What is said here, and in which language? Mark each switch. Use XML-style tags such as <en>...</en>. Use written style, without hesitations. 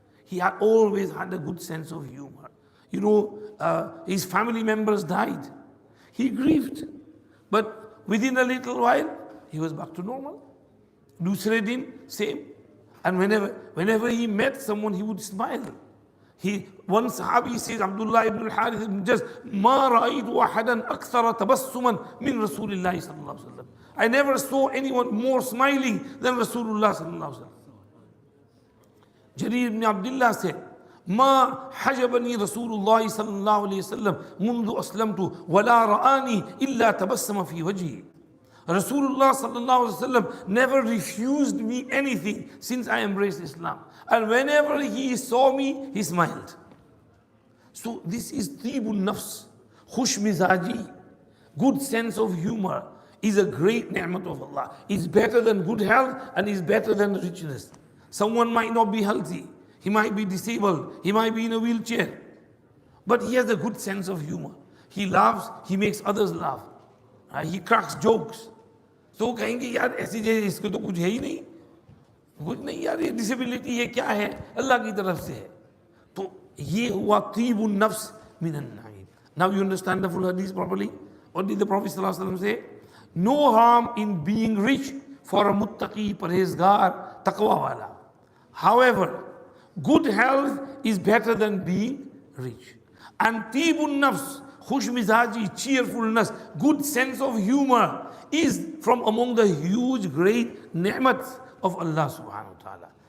<en>He had always had a good sense of humor. You know, his family members died. He grieved. But within a little while, he was back to normal.</en> <hi>Dusre din,</hi> <en>same. And whenever he met someone, he would smile. One sahabi says, Abdullah ibn al-Harith, just</en> <ar>ما رأيت واحدا أكثر تبسما من رسول الله صلى الله عليه وسلم.</ar> <en>I never saw anyone more smiling than Rasulullah</en> <ar>صلى الله عليه وسلم.</ar> <en>Jarir ibn Abdullah said,</en> <ar>ما حجبني رسول الله صلى الله عليه وسلم منذ أسلمت ولا رآني إلا تبسم في وجهي.</ar> <en>Rasulullah sallallahu alaihi wasallam never refused me anything since I embraced Islam. And whenever he saw me, he smiled. So this is tibun nafs, khush mizaji, good sense of humor is a great ni'mat of Allah. It's better than good health and is better than richness. Someone might not be healthy, he might be disabled, he might be in a wheelchair, but he has a good sense of humor. He laughs, he makes others laugh. He cracks jokes.</en> <hi>तो कहेंगे यार ऐसी जगह इसको तो कुछ है ही नहीं, कुछ नहीं यार, ये डिसेबिलिटी है, क्या है, अल्लाह की तरफ से है. तो ये हुआ तीबुन नफ्स मिनन नाइम.</hi> <en>Now you understand the full hadith properly? What did the Prophet sallallahu alaihi wasallam say? No harm in being rich for a muttaqi, parhezgar, taqwa wala. However, good health is better than being rich. And tibun nafs, khush mizaji, cheerfulness, good sense of humor is from among the huge great ni'mats of Allah subhanahu wa ta'ala.</en>